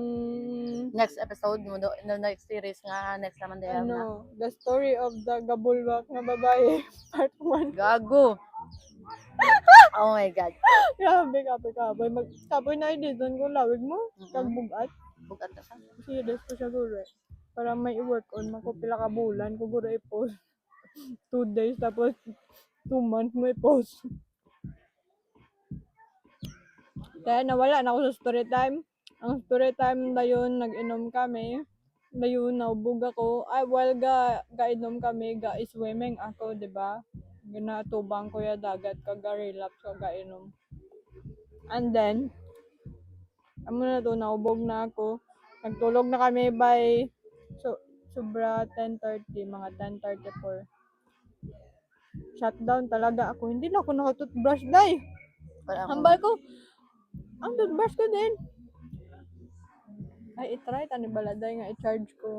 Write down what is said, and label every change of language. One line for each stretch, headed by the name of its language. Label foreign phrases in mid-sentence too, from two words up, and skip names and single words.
English: Next episode mo. The next series nga. Next naman din na. ano, The Story of the Gabulwak na Babae, Part 1.
Filipino: Gago.
English: Oh my God.
Hiligaynon: Grabe, kapoy. Kapoy na i-design ko lawig mo. Kag bugat. Bugat na siya. Serious ko siya guro eh. Para may i-
English: work on,
Hiligaynon: makupila ka bulan, ko guro i-post. 2 days, tapos 2 months mo i-post.
Filipino: Kaya nawala na ako sa
English: story time.
Filipino: Ang
English: story time
Filipino: na yun, nag-inom kami.
Hiligaynon: Dayon naubog ako. Ay, while ga-inom kami, ga-swimming ako, di ba? Ginatubang ko ya dagat, kaga-relapse, kaga-inom.
English: And then,
Hiligaynon: amo na to, naubog na ako. Nagtulog na kami by sobra 10:30, mga 10:34.
Filipino: Shutdown talaga ako. Hindi na ako nakatoothbrush, day. Wala akong-
Hiligaynon: Hambal ko, ang toothbrush ko din. Ay, itry, tani baladay nga, i-charge ko.